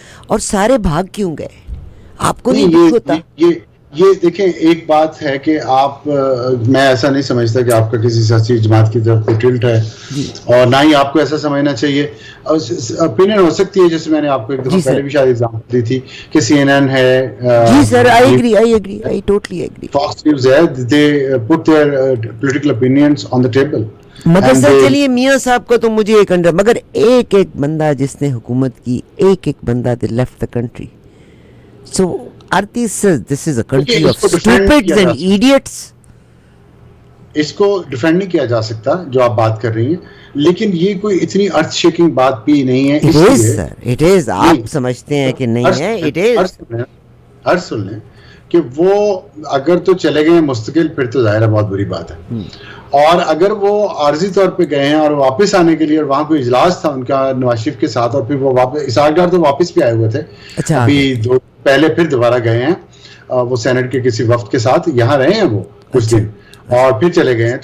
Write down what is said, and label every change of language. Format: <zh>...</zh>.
<ur>اور سارے بھاگ کیوں گئے؟ آپ کو نہیں دکھ ہوتا؟ یہ دیکھیں ایک بات ہے کہ آپ میں ایسا نہیں سمجھتا کہ آپ کا کسی سیاسی جماعت کی طرف ٹلٹ ہے, اور نہ ہی آپ کو ایسا سمجھنا چاہیے. اوپینین ہو سکتی ہے, جیسے میں نے آپ کو ایک دفعہ پہلے بھی شاید ایگزامپل دی تھی کہ CNN ہے. جی سر,</ur> <en>I agree, I totally agree. Fox News ہے, they put their political opinions on the table.</en> <ur>مگر سر چلیے میاں صاحب کا تو مجھے ایک انڈر, مگر ایک بندہ جس نے حکومت کی, ایک بندہ</ur> <en>they left the country. So this is a country of stupids and idiots.</en> <ur>اس کو ڈیفینڈ نہیں کیا جا سکتا جو آپ بات کر رہی ہیں, لیکن یہ کوئی اتنی ارتھ شیکنگ بات بھی نہیں ہے.</ur> <en>It is</en> <ur>آپ سمجھتے ہیں کہ نہیں ہے.</ur> <en>It is</en> <ur>سن لیں کہ وہ اگر تو چلے گئے مستقل پھر تو ظاہر ہے بہت بری بات ہے, اور اگر وہ عارضی طور پہ گئے ہیں اور واپس آنے کے لیے, اور وہاں کوئی اجلاس تھا ان کا نواز شریف کے ساتھ, اور پھر وہ واپس اسحاق ڈار تو واپس بھی آئے ہوئے تھے, ابھی پہلے پھر دوبارہ گئے ہیں وہ سینٹ کے کسی وفد کے ساتھ, یہاں رہے ہیں وہ کچھ دن اور پھر چلے گئے ہیں.</ur>